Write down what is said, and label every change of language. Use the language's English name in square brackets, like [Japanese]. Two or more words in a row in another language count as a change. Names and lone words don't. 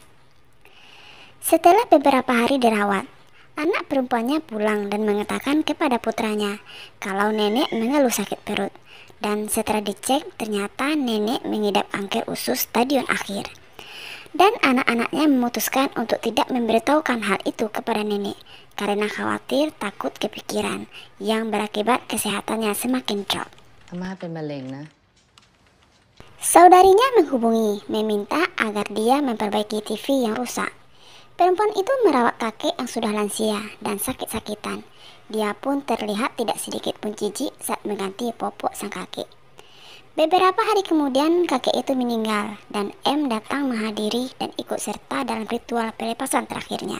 [Indonesian] Setelah beberapa hari dirawat, anak perempuannya pulang dan mengatakan kepada putranya kalau nenek mengeluh sakit perut. Dan setelah dicek, ternyata nenek mengidap kanker usus stadion akhir. Dan anak-anaknya memutuskan untuk tidak memberitahukan hal itu kepada nenek karena khawatir takut kepikiran yang berakibat kesehatannya semakin drop. [Thai] อาม่าเป็นมะเร็งนะ [Indonesian] Saudarinya menghubungi, meminta agar dia memperbaiki TV yang rusak. Perempuan itu merawat kakek yang sudah lansia dan sakit-sakitan. Dia pun terlihat tidak sedikit pun jijik saat mengganti popok sang kakek. Beberapa hari kemudian kakek itu meninggal dan M datang menghadiri dan ikut serta dalam ritual pelepasan terakhirnya.